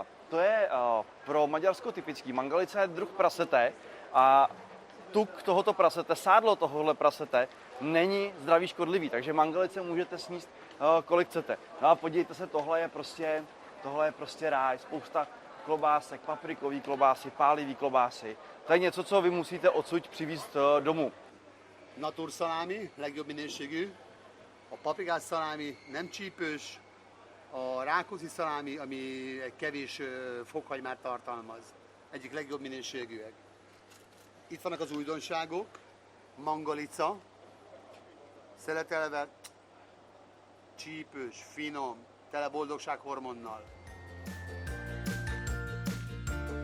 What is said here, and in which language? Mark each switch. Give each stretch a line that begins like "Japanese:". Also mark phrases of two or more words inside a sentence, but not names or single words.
Czech: To je pro Maďarsko typický. Mangalica je druh prasete a tuk tohoto prasete, sádlo tohohle prasete není zdraví škodlivý, takže mangalice můžete sníst kolik chcete. No a podívejte se, tohle je prostě ráj, spousta klobásek, paprikový klobásy, pálivý klobásy. To je něco, co vy musíte odsud přivést domů.
Hungarian: Naturszalámi, legjobb minőségű, a paprikás szalámi nem csípős, a rákóczi szalámi, ami kevés fokhagymát tartalmaz, egyik legjobb minőségűek. Itt vannak az újdonságok, mangalica, szeletelve, csípős, finom, tele boldogság hormonnal.